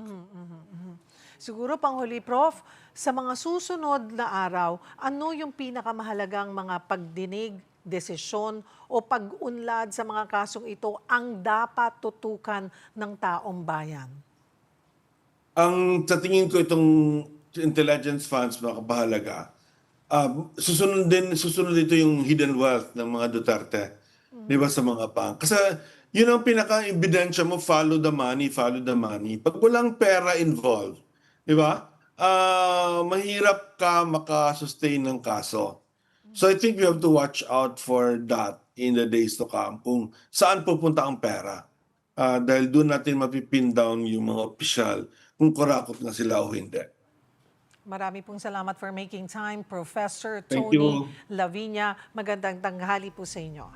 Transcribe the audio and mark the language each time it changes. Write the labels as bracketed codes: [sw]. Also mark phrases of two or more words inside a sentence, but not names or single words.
[tl] Siguro panghuli, Prof, sa mga susunod na araw, ano yung pinakamahalagang mga pagdinig, desisyon o pag-unlad sa mga kasong ito ang dapat tutukan ng taong bayan? Sa tingin ko itong [en] intelligence funds [tl] makapahalaga. Susunod dito yung [en] hidden wealth [tl] ng mga Duterte. Di ba sa mga bank? Kasi yun ang pinaka-ebidensya mo, [en] follow the money, follow the money. [tl] Pag walang pera involved, di ba? Mahirap ka makasustain ng kaso. [en] So I think we have to watch out for that in the days to come [tl] kung saan pupunta ang pera. Dahil doon natin mapipin down yung mga opisyal kung kurakot na sila o hindi. Marami pong salamat [en] for making time, Professor Thank Tony you. Laviña. [tl] Magandang tanghali po sa inyo.